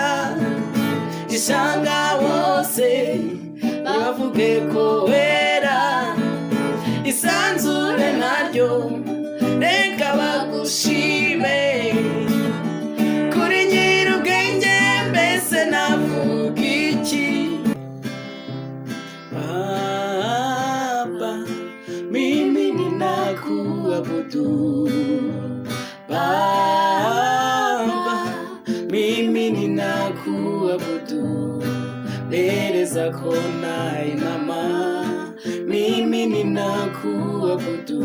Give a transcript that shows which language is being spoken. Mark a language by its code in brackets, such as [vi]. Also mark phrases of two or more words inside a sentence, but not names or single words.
[rw] Ishyanga bose bavuge ko wera, isanzure naryo reka bagushime. Kuri nyir'ubwenge mbese navuga iki? [sw] Baba, mimi ninakuabudu. Baba, mimi ninakuabudu. Mbele zako nainama, mimi ninakuabudu.